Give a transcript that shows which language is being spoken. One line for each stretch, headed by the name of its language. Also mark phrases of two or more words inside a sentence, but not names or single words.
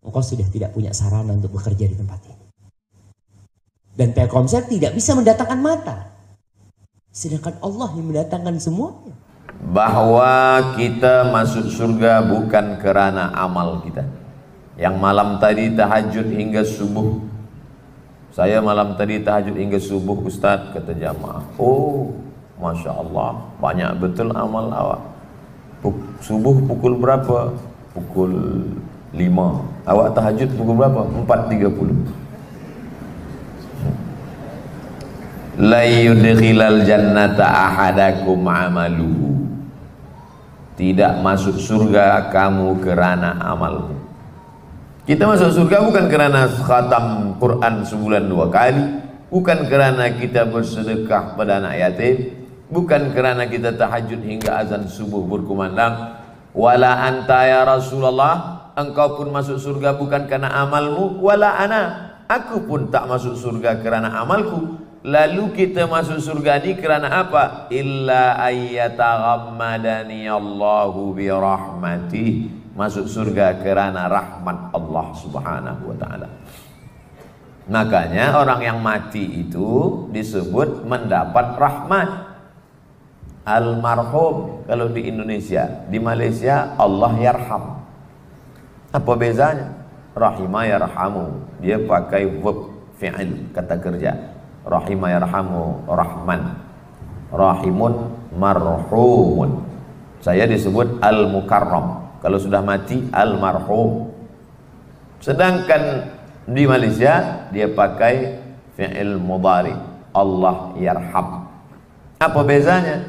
Indonesian: engkau sudah tidak punya sarana untuk bekerja di tempat ini. Dan Telkomsel tidak bisa mendatangkan mata, sedangkan Allah yang mendatangkan semuanya. Bahwa kita masuk surga bukan karena amal kita. Yang malam tadi tahajud hingga subuh, saya malam tadi tahajud hingga subuh Ustadz, kata jamaah.
Arabic: أوه، ما شاء الله,
Malay: banyak betul amal awak. Subuh pukul berapa? Pukul 5. Awak tahajud pukul berapa? 4.30.
Arabic: لا يدخل الجنة أحدكم عمله.
Malay: Tidak masuk surga kamu kerana amalmu. Kita masuk surga bukan kerana khatam Quran sebulan 2 kali, bukan kerana kita bersedekah pada anak yatim, bukan kerana kita tahajud hingga azan subuh berkumandang.
Arabic: ولا أنت يا رسول الله,
Indonesian: engkau pun masuk surga bukan karena amalmu.
Arabic: ولا أنا,
Malay: aku pun tak masuk surga kerana amalku. Lalu kita masuk surga ini kerana apa?
Arabic: إلا أن يتغمدني الله برحمته.
Malay: Masuk surga kerana rahmat Allah
Arabic: سبحانه وتعالى.
Indonesian: Makanya orang yang mati itu disebut mendapat rahmat. Almarhum kalau di Indonesia, di Malaysia
Arabic: الله يرحم.
Malay: Apa bezanya?
Arabic: رحم يرحم,
Malay: dia pakai verb fi'il, kata kerja.
Arabic: رحم يرحم، رحمن. راحم مرحوم.
Indonesian: Saya disebut al-mukarram. Kalau sudah mati almarhum.
Malay: Sedangkan di Malaysia dia pakai
Arabic: فعل مضارع، الله يرحم.
Malay: Apa bezanya?